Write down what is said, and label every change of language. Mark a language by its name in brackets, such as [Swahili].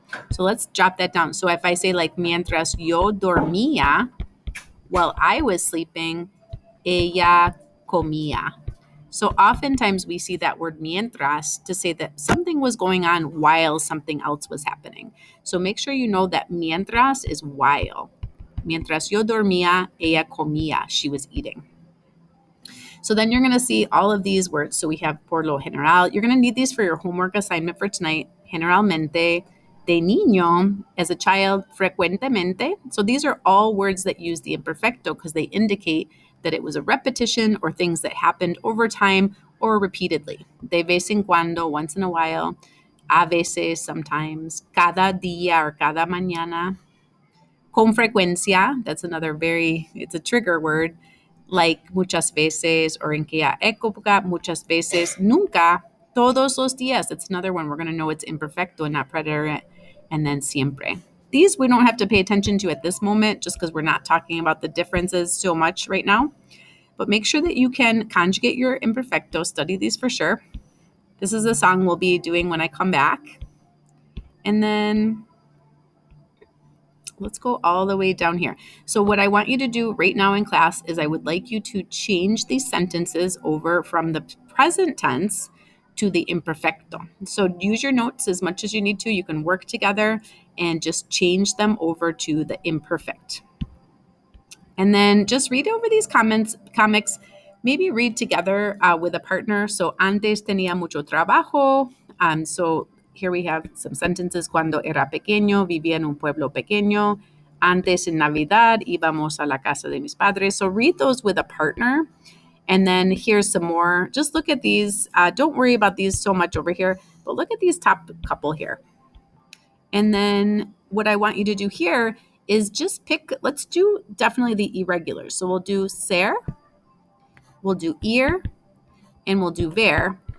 [English] So let's jot that down. So if I say like mientras yo dormía, while I was sleeping, ella comía. So oftentimes we see that word mientras to say that something was going on while something else was happening. So make sure you know that mientras is while. [Spanish] Mientras yo dormía, ella comía. [English] She was eating. So then you're going to see all of these words. So we have por lo general. You're going to need these for your homework assignment for tonight. Generalmente, de niño, as a child, frecuentemente. So these are all words that use the imperfecto because they indicate that it was a repetition or things that happened over time or repeatedly. [Spanish] De vez en cuando, once in a while. A veces, sometimes. Cada día or cada mañana. Con frecuencia, that's it's a trigger word, like muchas veces or en aquella época, muchas veces, nunca, todos los días. [English] That's another one. We're going to know it's imperfecto and not preterite. And then siempre. These we don't have to pay attention to at this moment just because we're not talking about the differences so much right now. But make sure that you can conjugate your imperfecto. Study these for sure. This is a song we'll be doing when I come back. And then let's go all the way down here. So what I want you to do right now in class is I would like you to change these sentences over from the present tense to the imperfecto. So use your notes as much as you need to. You can work together and just change them over to the imperfect. And then just read over these comics, maybe read together with a partner. [Spanish] So antes tenía mucho trabajo. [English] So here we have some sentences. [Spanish] Cuando era pequeño, vivía en un pueblo pequeño. Antes en Navidad, íbamos a la casa de mis padres. [English] So read those with a partner. And then here's some more. Just look at these. Don't worry about these so much over here, but look at these top couple here. And then what I want you to do here is just pick, let's do definitely the irregulars. So we'll do ser, we'll do ir, and we'll do ver.